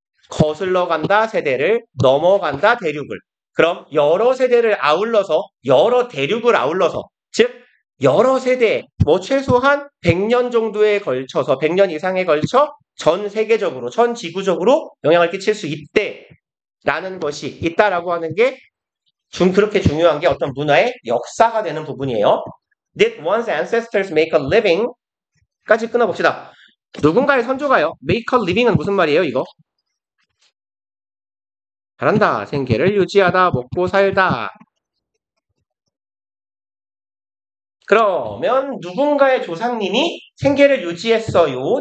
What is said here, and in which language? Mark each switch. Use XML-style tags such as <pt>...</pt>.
<ko>거슬러 간다 세대를, 넘어간다 대륙을. 그럼 여러 세대를 아울러서, 여러 대륙을 아울러서, 즉 여러 세대, 최소한 100년 정도에 걸쳐서, 100년 이상에 걸쳐 전 세계적으로, 전 지구적으로 영향을 끼칠 수 있다라는 것이 있다라고 하는 게 그렇게 중요한 게 어떤 문화의 역사가 되는 부분이에요.</ko> <en>Did one's ancestors make a living?</en> <ko>까지 끊어봅시다. 누군가의 선조가요. make a living은 무슨 말이에요, 이거? 잘한다. 생계를 유지하다, 먹고 살다. 그러면 누군가의 조상님이 생계를 유지했어요.</ko>